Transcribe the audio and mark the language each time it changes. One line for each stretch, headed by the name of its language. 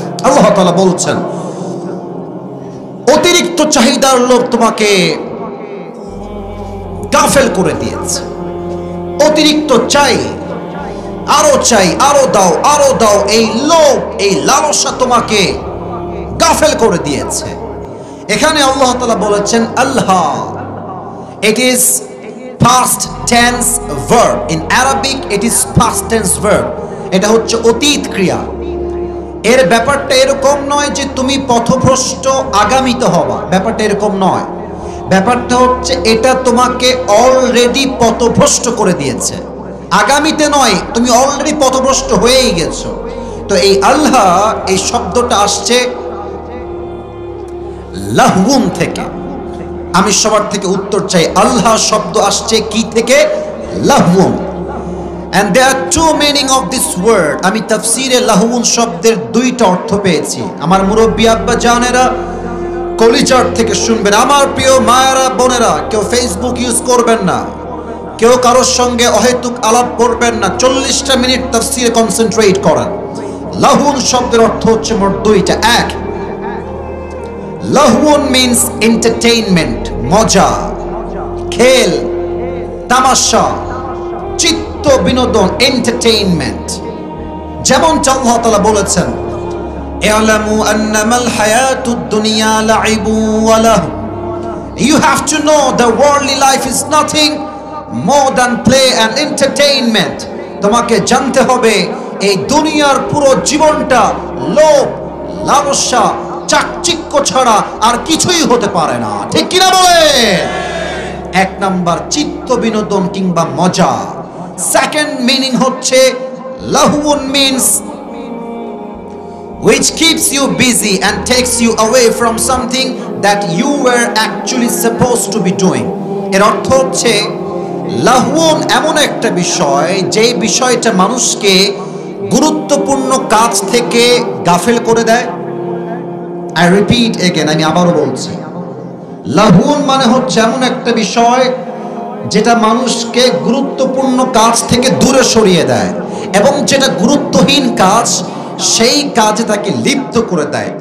Bangla: আল্লাহ তাআলা বলছেন অতিরিক্ত চাহিদার লোভ তোমাকে গাফেল করে দিয়েছে। অতিরিক্ত চাই, আরো চাই, আরো দাও, আরো দাও, এই লোভ, এই লালসা তোমাকে গাফেল করে দিয়েছে। এখানে আল্লাহ তাআলা বলেছেন আল্লাহ,
English: it is past tense verb, in Arabic it is past tense verb,
Bangla: এটা হচ্ছে অতীত ক্রিয়া। এর ব্যাপারটা এরকম নয় যে তুমি পথভ্রষ্ট আগামীত হবা, ব্যাপারটা এরকম নয়। ব্যাপারটা হচ্ছে এটা তোমাকে অলরেডি পথভ্রষ্ট করে দিয়েছে, আগামীতে নয়, তুমি অলরেডি পথভ্রষ্ট হয়েই গেছো। তো এই আল্লাহ, এই শব্দটা আসছে লাহউন থেকে। আমি সবার থেকে উত্তর চাই, আল্লাহ শব্দ আসছে কি থেকে? লাহউন।
English: And there are two meaning of this word.
Bangla: আমি তাফসীরে লাহউন শব্দের দুইটা অর্থ পেয়েছি। আমার মুরব্বী আব্বা জানেরা কলিজার থেকে শুনবেন। আমার প্রিয় মায়েরা বোনেরা, কেউ ফেসবুক ইউজ করবেন না, কেউ কারোর সঙ্গে অহেতুক আলাপ করবেন না। 40টা মিনিট তাফসীরে কনসেন্ট্রেট করেন। লাহউন শব্দের অর্থ হচ্ছে মোট দুইটা। এক, লাহউন মিন্স এন্টারটেইনমেন্ট, মজা, খেল, তামাশা, চিত্ত বিনোদন, এন্টারটেইনমেন্ট। যেমন আল্লাহ তাআলা বলেছেন
Arabic: ই'লামু আন্নামাল হায়াতুদ দুনিয়া লা'iবু ওয়া লাহু,
English: you have to know the worldly life is nothing more than play and entertainment।
Bangla: তোমাকে জানতে হবে এই দুনিয়ার পুরো জীবনটা লোভ, লালসা, চাকচিক্য ছাড়া আর কিছুই হতে পারে না। ঠিক কিনা বলে? এক নাম্বার চিত্ত বিনোদন কিংবা মজা। সেকেন্ড মিনিং হচ্ছে লাহউন means
English: which keeps you busy and takes you away from something that you were actually supposed to be doing।
Bangla: এর অর্থ হচ্ছে লাহউন এমন একটা বিষয়, যে বিষয়টা মানুষকে গুরুত্বপূর্ণ কাজ থেকে গাফেল করে দেয়।
English: I repeat again,
Bangla: আমি আবারও বলছি, লাহউন মানে হচ্ছে এমন একটা বিষয় যেটা মানুষকে গুরুত্বপূর্ণ কাজ থেকে দূরে সরিয়ে দেয়, এবং যেটা গুরুত্বহীন কাজ সেই কাজে তাকে লিপ্ত করে দেয়।